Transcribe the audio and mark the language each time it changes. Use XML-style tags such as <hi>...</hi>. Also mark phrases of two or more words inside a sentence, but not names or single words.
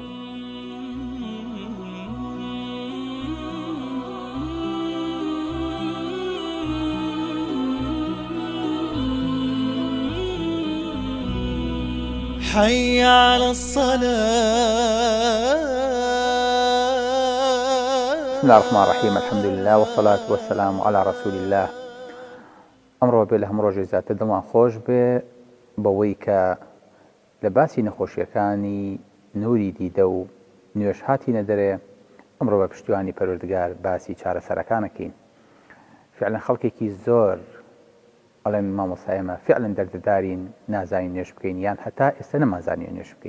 <ar>حي على الصلاة. بسم الله الرحمن الرحيم. الحمد لله والصلاة والسلام على رسول الله.</ar> <ckb>ئەمڕۆ بێ لە هەموو ڕۆژێک زیاتر دڵمان خۆش بێ بەوەی کە لە باسی نەخۆشیەکانی نووری دیدە و نوێژ هاتینە دەرێ. ئەمڕۆ بە پشتیوانی پەروەردگار باسی چارەسەرەکانەکەین. فعلا خەڵکێکی زۆر ئەڵێن مامۆسایەمە فعلا دەردەدارین نازانین نوێژ بکەین، یان هەتا ئێستا نەمازانین نوێژ بکەین.</ckb>